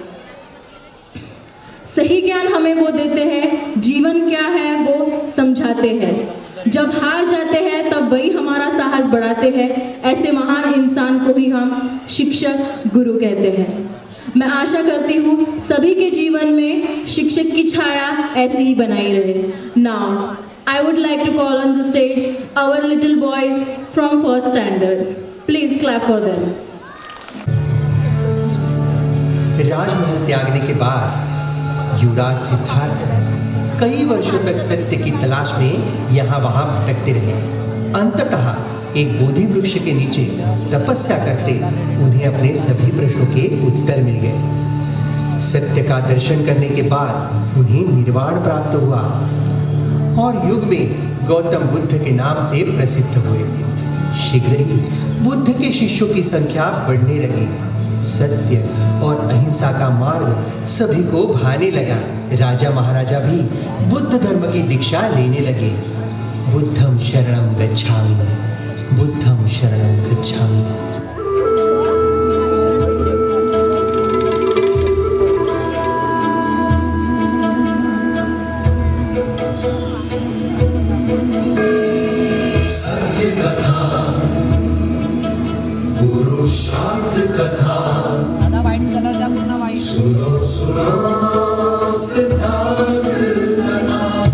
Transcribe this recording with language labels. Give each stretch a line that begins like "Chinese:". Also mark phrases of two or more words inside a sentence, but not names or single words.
Hindi: सही ज्ञान हमें वो देते हैं, जीवन क्या है वो समझाते हैं। जब हार जाते हैं तब वही हमारा साहस बढ़ाते हैं। ऐसे महान इंसान को ही हम शिक्षक गुरु कहते हैं। मैं आशा करती हूँ सभी के जीवन में शिक्षक की छाया ऐसे ही बनाई रहे।
English: नाउ I would like to call on the stage our little boys from first standard. Please clap for them.
Hindi: राजमहल त्यागने के बाद युवराज सिद्धार्थ कई वर्षों तक सत्य की तलाश में यहाँ वहाँ भटकते रहे। अंततः एक बोधि वृक्ष के नीचे तपस्या करते उन्हें अपने सभी प्रश्नों के उत्तर मिल गए। सत्य का दर्शन करने के बाद उन्हें निर्वाण प्राप्त हुआ और युग में गौतम बुद्ध के नाम से प्रसिद्ध हुए। शीघ्र ही बुद्ध के शिष्यों की संख्या बढ़ने लगी। सत्य और अहिंसा का मार्ग सभी को भाने लगा। राजा महाराजा भी बुद्ध धर्म की दीक्षा लेने लगे।
Pali: बुद्धं शरणं गच्छामि, बुद्धं शरणं गच्छामि।
Hindi: सत्य कथा, पुरुषार्थ कथा, सुनो सुनो सिद्धार्थ कथा।